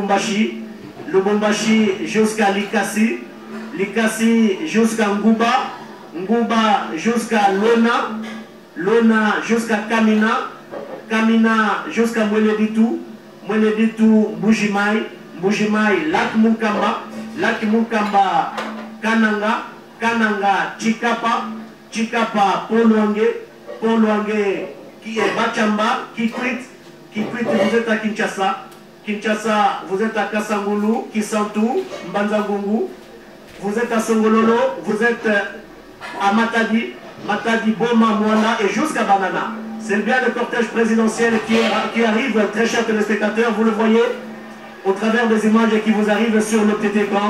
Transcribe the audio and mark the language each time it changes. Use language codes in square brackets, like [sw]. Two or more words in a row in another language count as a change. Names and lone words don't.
[fr] Lubumbashi jusqu'à Likasi, Likasi jusqu'à Nguba, Nguba jusqu'à Lona, Lona jusqu'à Kamina, Kamina jusqu'à Mweneditu, Mweneditu Mbujimai, Mbujimai Lac Munkamba, Lac Munkamba Kananga, Kananga Chikapa, Chikapa Polwange, Polwange qui est Bachamba, Kikwit, Kikwit vous êtes à Kinshasa, Kinshasa vous êtes à Kasangulu, Kisantu, Mbanzangungu, vous êtes à Songololo, vous êtes à Matadi, Matadi, Boma, Moana et jusqu'à Banana. C'est bien le cortège présidentiel qui arrive, très chers téléspectateurs, vous le voyez au travers des images qui vous arrivent sur le petit écran.